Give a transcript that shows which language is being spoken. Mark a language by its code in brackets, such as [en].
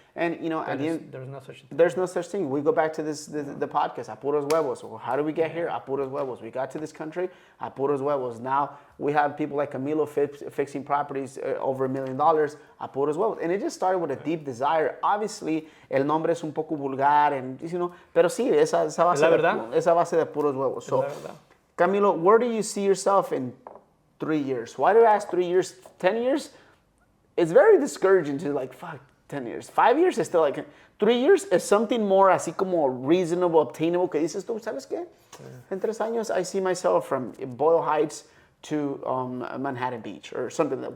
[en] And, at the end, there's no such thing. There's no such thing. We go back to the podcast, [es] a puros huevos. [en] So how do we get here? [es] A puros huevos. [en] We got to this country, [es] a puros huevos. [en] Now we have people like Camilo fixing properties over $1 million, [es] a puros huevos. [en] And it just started with a deep desire. [es] Obviously, el nombre es un poco vulgar, and pero sí, esa base de puros huevos. [en] So, Camilo, where do you see yourself in 3 years? Why do I ask 3 years? 10 years? It's very discouraging to like, fuck, 10 years. 5 years is still like, 3 years is something more [es] así como [en] reasonable, obtainable, [es] que dices tú, ¿sabes qué? En 3 años, [en] I see myself from Boyle Heights to Manhattan Beach or something like that.